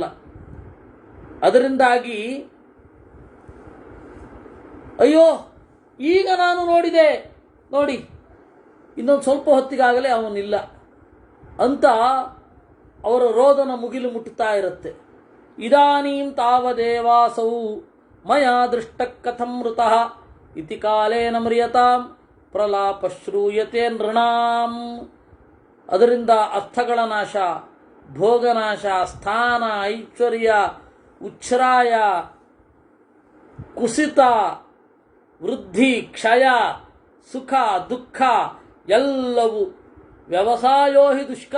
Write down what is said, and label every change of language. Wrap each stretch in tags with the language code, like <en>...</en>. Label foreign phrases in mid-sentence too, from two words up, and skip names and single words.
<kn>ಅದರಿಂದಾಗಿ ಅಯ್ಯೋ ಈಗ ನಾನು ನೋಡಿದೆ, ನೋಡಿ ಇನ್ನೊಂದು ಸ್ವಲ್ಪ ಹೊತ್ತಿಗಾಗಲೇ ಅವನಿಲ್ಲ ಅಂತ ಅವರ ರೋದನ ಮುಗಿಲು ಮುಟ್ಟುತ್ತಾ ಇರುತ್ತೆ.</kn> <sa>ಇದಾನೀಂ ತಾವದೇವಾಸೌ ಮಯಾ ದೃಷ್ಟ ಕಥಂ ಮೃತಃ ಇತಿ ಕಾಲೇನ ಮ್ರಿಯತಾಂ ಪ್ರಲಾಪ ಶ್ರೂಯತೆ ನೃಣಾಂ.</sa> <kn>ಅದರಿಂದ ಅರ್ಥಗಳ ನಾಶ, ಭೋಗನಾಶ, ಸ್ಥಾನ, ಐಶ್ವರ್ಯ, ಉಚ್ಛ್ರಾಯ, ಕುಸಿತ, ವೃದ್ಧಿ, ಕ್ಷಯ, ಸುಖ, ದುಃಖ ಎಲ್ಲವೂ</kn> <sa>ವ್ಯವಸಾಯೋ ಹಿ ದುಷ್ಕರ.</sa>